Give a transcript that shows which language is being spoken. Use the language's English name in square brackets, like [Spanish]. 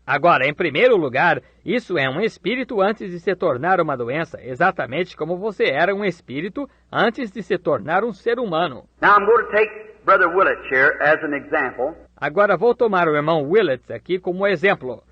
[Portuguese] Agora, em primeiro lugar, isso é um espírito antes de se tornar uma doença, exatamente como você era um espírito antes de se tornar um ser humano. [English] Now I'm going to take Brother Willett here as an example. [Portuguese] Agora vou tomar o irmão Willett aqui como exemplo.